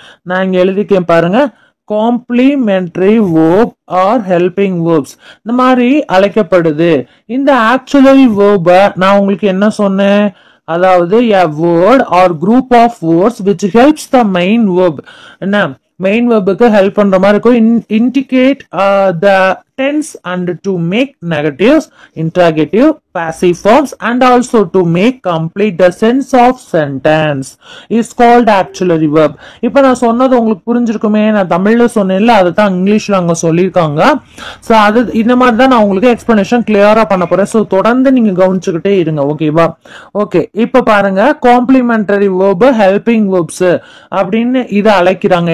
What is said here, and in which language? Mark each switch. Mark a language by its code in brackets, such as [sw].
[ta] நான் இங்க எழுதிக்கேன் பாருங்க. Complementary verb are helping verbs இந்த மாதிரி அழைக்கப்படுது. இந்த ஆக்சுவலரி வேர்பை நான் உங்களுக்கு என்ன சொன்னேன்? அதாவது [en] a word or group of words which helps the main verb. [ta] என்ன மெயின் வேர்புக்கு ஹெல்ப் பண்ற மாதிரி இருக்கும். [en] Indicate the tense and to make negatives, interrogative, passive forms and also to make complete the sense of sentence is called auxiliary verb. [ta] இப்போ நான் சொன்னது உங்களுக்கு புரிஞ்சிருக்குமே, நான் தமிழ்ல சொன்னேன்ல, அதை தான் இங்கிலீஷ்ல அங்க சொல்லியிருக்காங்க. ஸோ அது இந்த மாதிரி தான் நான் உங்களுக்கு எக்ஸ்பிளனேஷன் கிளியரா பண்ண போறேன். ஸோ தொடர்ந்து நீங்க கவனிச்சுக்கிட்டே இருங்க. ஓகேவா? ஓகே, இப்போ பாருங்க, காம்ப்ளிமெண்டரி வேர்பு, ஹெல்பிங் வேர்ப்ஸ் அப்படின்னு இதை அழைக்கிறாங்க.